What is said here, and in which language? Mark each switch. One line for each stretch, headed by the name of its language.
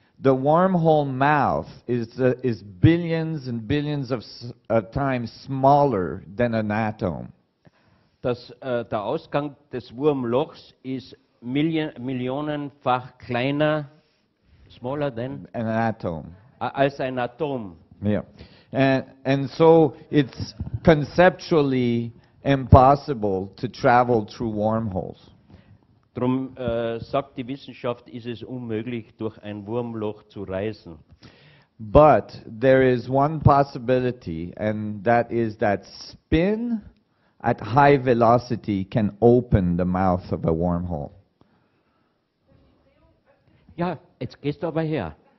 English: the wormhole mouth is billions and billions of times smaller than an atom.
German: der Ausgang des Wurmlochs ist millionenfach kleiner,
English: smaller than, An atom.
German: als ein Atom.
English: Yeah. And so it's conceptually impossible to travel through wormholes.
German: Darum sagt die Wissenschaft, ist es unmöglich, durch ein Wurmloch zu reisen.
English: But there is one possibility, and that is that spin at high velocity can open the mouth of a wormhole.
German: Ja, jetzt gehst du aber her,